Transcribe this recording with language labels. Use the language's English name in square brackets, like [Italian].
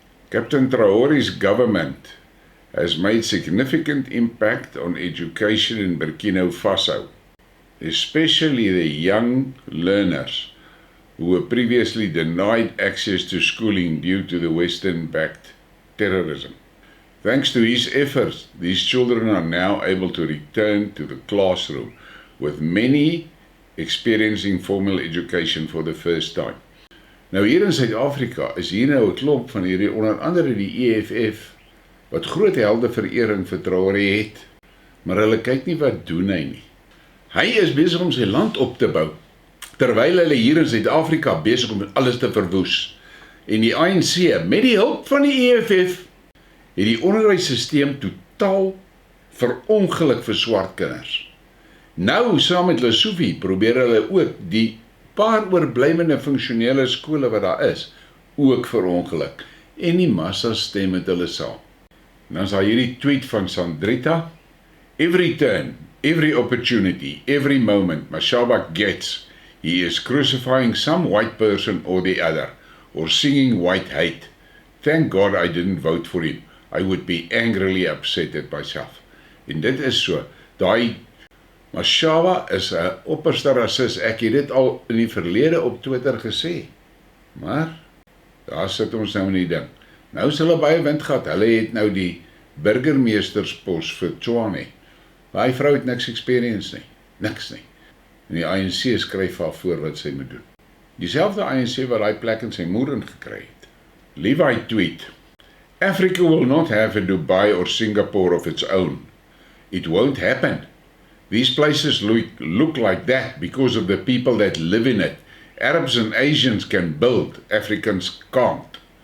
[English] Captain Traore's government has made significant impact on education in Burkina Faso, especially the young learners who were previously denied access to schooling due to the Western-backed terrorism. Thanks to his efforts, these children are now able to return to the classroom, with many experiencing formal education for the first time. [Afrikaans] Nou hier in Suid-Afrika is hier nou 'n klomp van hierdie, onder andere die EFF, wat groot heldeverering vir Traore het, maar hulle kyk nie wat doen hy nie. Hy is besig om sy land op te bou, terwyl hulle hier in Suid-Afrika besig om alles te verwoes. En die ANC, met die hulp van die EFF, het die onderwyssysteem totaal verongeluk vir swart kinders. Nou, saam met Lesofie, probeer hulle ook die paar oorblywende funksionele skole wat daar is, ook verongeluk. En die massa stem met hulle saam. Dan is daar hierdie tweet van Sandrita: [English] "Every turn, every opportunity, every moment Mashaba gets, he is crucifying some white person or the other, or singing white hate. Thank God I didn't vote for him. I would be angrily upset at myself." [Afrikaans] En dit is so, daai Mashaba is 'n opperste rasis. Ek het dit al in die verlede op Twitter gesê. Maar daar sit ons nou in die ding. Nou is hulle baie wind gehad. Hulle het nou die burgemeesterspos vir Tshwane. Daai vrou het niks experience nie. Niks nie. En die ANC skryf haar voor wat sy moet doen. Dieselfde ANC wat daai plek in sy moer in gekry het. [English] Levi tweet: "Africa will not have a Dubai or Singapore of its own. It won't happen. These places look like that because of the people that live in it. Arabs and Asians can build, Africans can't.